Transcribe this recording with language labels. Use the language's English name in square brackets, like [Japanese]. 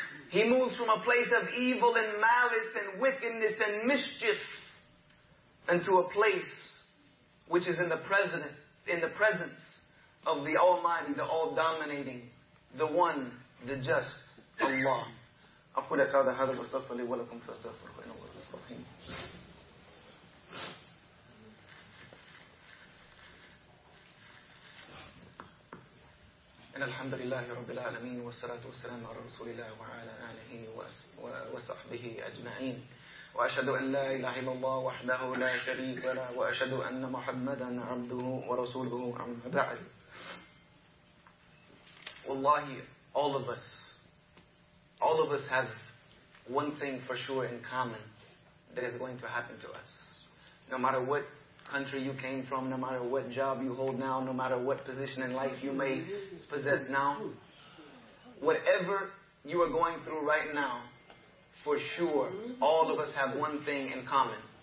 [English] He moves from a place of evil and malice and wickedness and mischief unto a place which is in the presence of the Almighty, the All-Dominating, the One, the Just, Allah. [Arabic] أقول لك هذا واستغفر لي ولكم فاستغفر الله إنه هو الغفور. إن الحمد لله رب العالمين والصلاة والسلام على رسول الله وعلى آله وصحبه أجمعين. وأشهد أن لا إله إلا الله وحده لا شريك له, وأشهد أن محمدا عبده ورسوله, أما بعد. [English] والله, all of us have one thing for sure in common that is going to happen to us. No matter what country you came from, no matter what job you hold now, no matter what position in life you may possess now, whatever you are going through right now, for sure, all of us have one thing in common.